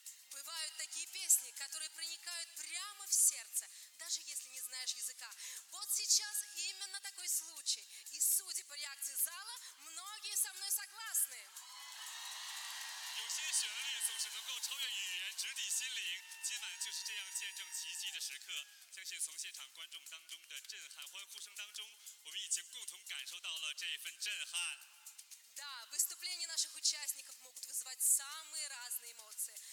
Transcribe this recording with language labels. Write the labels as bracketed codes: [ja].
[ru] Бывают такие песни, которые проникают прямо в сердце, даже если не знаешь языка. Вот сейчас именно такой случай. И судя по реакции зала, многие со мной согласны. [zh] 有些旋律总是能够超越语言，直抵心灵。今晚就是这样见证奇迹的时刻。相信从现场观众当中的震撼欢呼声当中，我们已经共同感受到了这一份震撼。 [ru] Да, выступления наших участников могут вызывать самые разные эмоции.